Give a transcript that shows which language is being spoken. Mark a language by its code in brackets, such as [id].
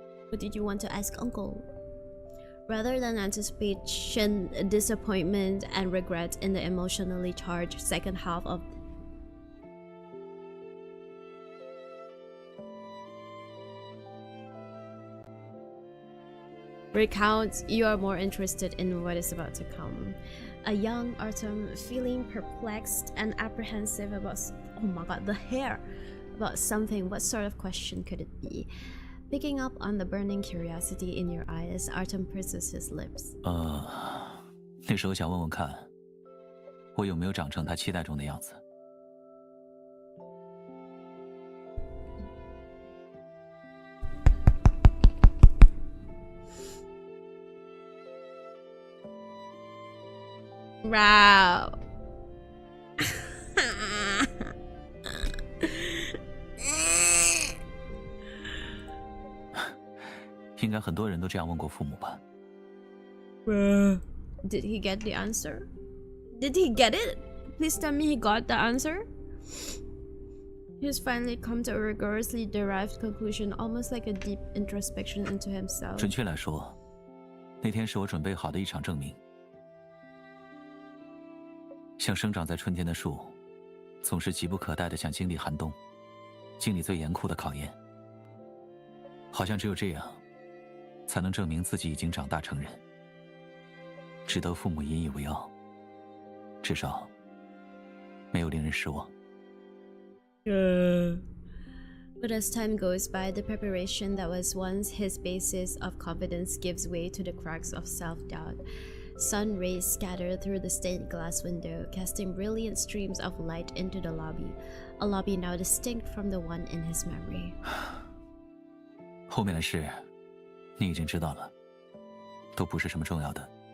[en] What did you want to ask Uncle? Rather than anticipation, disappointment, and regret in the emotionally charged second half of recounts, you are more interested in what is about to come. A young Artem, feeling perplexed and apprehensive about oh my god, the hair, about something. What sort of question could it be? Picking up on the burning curiosity in your eyes, Artem purses his lips. [zh] 那时候想问问看，我有没有长成他期待中的样子。 [en] Wow. [zh] 应该很多人都这样问过父母吧。 [en] Did he get the answer? Did he get it? Please tell me he got the answer. He's finally come to a rigorously derived conclusion, almost like a deep introspection into himself. [zh] 准确来说，那天是我准备好的一场证明。像生长在春天的树，总是急不可待地想经历寒冬，经历最严酷的考验。好像只有这样，才能证明自己已经长大成人，值得父母引以为傲。至少，没有令人失望。 [en] But as time goes by, the preparation that was once his basis of confidence gives way to the cracks of self-doubt. Sun rays scatter through the stained glass window, casting brilliant streams of light into the lobby, a lobby now distinct from the one in his memory. [zh] 后面的事，你已经知道了，都不是什么重要的。